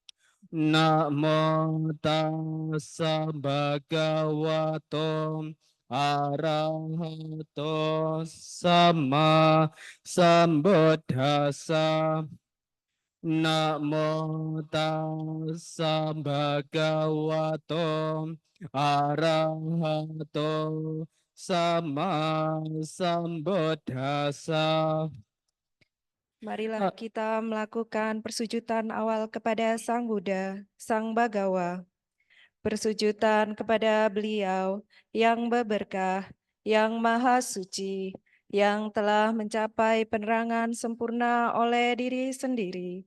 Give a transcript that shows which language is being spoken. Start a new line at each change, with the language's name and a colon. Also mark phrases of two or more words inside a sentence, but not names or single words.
Pali: Namo tassa Bhagavato Arahato Sama Sambuddhassa. Namo tassa Bhagavato Arahato Sama Sambuddhassa.
Indonesian: Marilah kita melakukan persujudan awal kepada Sang Buddha, Sang Bagawa. Persujudan kepada beliau yang berberkah, yang maha suci, yang telah mencapai penerangan sempurna oleh diri sendiri.